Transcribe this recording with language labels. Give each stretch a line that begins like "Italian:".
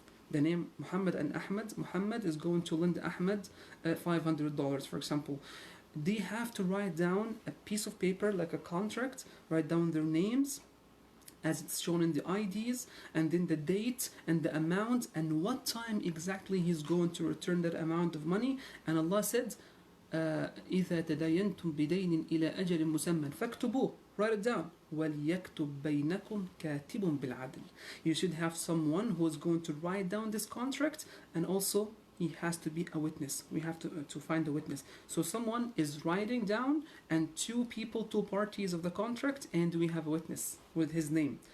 English: The name Muhammad and Ahmed. Muhammad is going to lend Ahmed $500, for example. They have to write down a piece of paper, like a contract, write down their names as it's shown in the IDs, and then the date and the amount and what time exactly he's going to return that amount of money. And Allah said,
Arabic: إِذَا تَدَيَنْتُمْ بِدَيْنٍ إِلَى أَجَلٍ مُسَمًّى فَاكْتُبُوهُ.
English: Write it down.
Arabic: وَلْيَكْتُبْ بَيْنَكُمْ كَاتِبٌ بِالْعَدْلِ.
English: You should have someone who is going to write down this contract, and also he has to be a witness. We have to find a witness. So someone is writing down, and two parties of the contract, and we have a witness with his name.